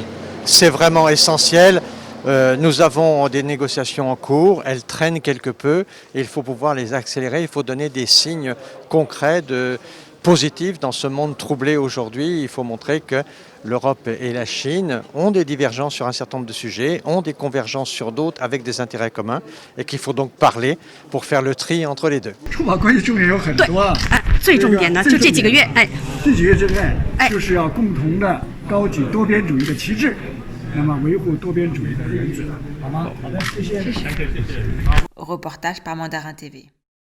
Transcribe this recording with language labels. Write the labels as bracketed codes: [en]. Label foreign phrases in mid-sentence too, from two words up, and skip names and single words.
[fr] C'est vraiment essentiel. Nous avons des négociations en cours, elles traînent quelque peu et il faut pouvoir les accélérer, il faut donner des signes concrets positifs dans ce monde troublé aujourd'hui. Il faut montrer que l'Europe et la Chine ont des divergences sur un certain nombre de sujets, ont des convergences sur d'autres avec des intérêts communs et qu'il faut donc parler pour faire le tri entre les deux. [zh] 最重点呢，就这几个月，这几个月之内，就是要共同的高举多边主义的旗帜，那么维护多边主义的原则，好吗？好的，谢谢。 [fr] Reportage par Mandarin TV.